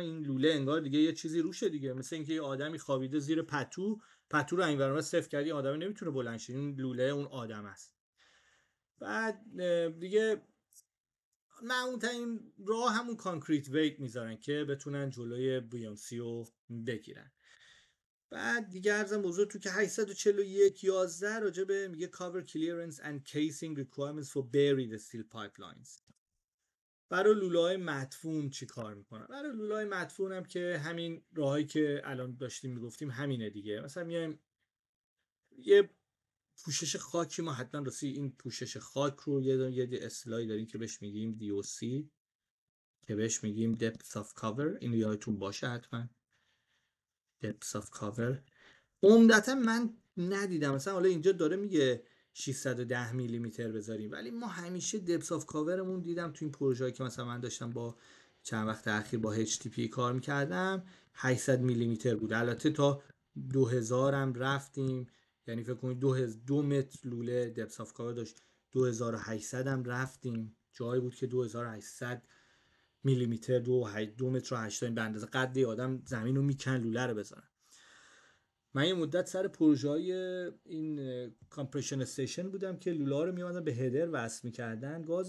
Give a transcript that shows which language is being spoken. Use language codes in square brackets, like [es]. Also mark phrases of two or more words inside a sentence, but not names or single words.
[fa] این لوله انگار دیگه یه چیزی روشه دیگه، مثل اینکه یه آدمی خوابیده زیر پتو رو این ور اون ور صفر کردی، آدم نمیتونه بلند شه، این لوله اون آدم است. بعد دیگه معمول‌ترین راه همون کانکریت ویت میذارن که بتونن جلوی بیانسی رو بگیرن. بعد دیگه ارزم بزرگ تو که 841 راجع به میگه [en] cover clearance and casing requirements for buried steel pipelines. [fa] برای لوله‌های مدفون چی کار میکنن؟ برای لوله‌های مدفون هم که همین راهایی که الان داشتیم میگفتیم همینه دیگه. مثلا میایم یه پوشش خاکی، ما حتما راستی این پوشش خاک رو یه اصطلاحی داریم که بهش میگیم DOC، که بهش میگیم [en] depth of cover. [fa] اینو یادتون باشه حتما، [en] depth of cover. [fa] عمدتا من ندیدم مثلا، حالا اینجا داره میگه 610 میلی متر بذاریم، ولی ما همیشه [en] depth of cover [fa] مون دیدم تو این پروژه‌ای که مثلا من داشتم با چند وقت اخیر با HTP کار میکردم 800 میلی متر بود. البته تا 2000 هم رفتیم، یعنی فکر کنید 2 متر لوله [en] depth of cover [fa] داشت، 2800 هم رفتیم، جایی بود که 2800 میلی متر، 2 متر و 80 به اندازه قد آدم زمین رو میکن لوله رو بذارن. من یه مدت سر پروژه‌های این کامپرشن استیشن بودم که لوله رو میومدن به هدر وصل میکردن گاز.